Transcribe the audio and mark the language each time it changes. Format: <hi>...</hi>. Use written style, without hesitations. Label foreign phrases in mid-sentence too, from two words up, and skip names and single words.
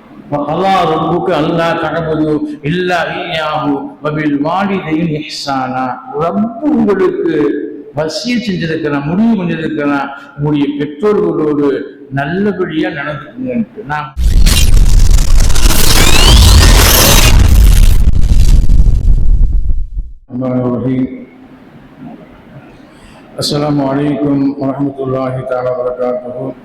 <ar>وقضى ربك ألا تعبدوا إلا إياه وبالوالدين إحسانا.</ar> <ta>ரப்பு உங்களுக்கு வசிய செஞ்சிருக்கிறான், முடிவு பண்ணியிருக்கிறான், உங்களுடைய பெற்றோர்களோடு நல்லபடியா நடந்துக்குங்க.</ta> <ar>நான் السلام عليكم ورحمة الله تعالى وبركاته.</ar>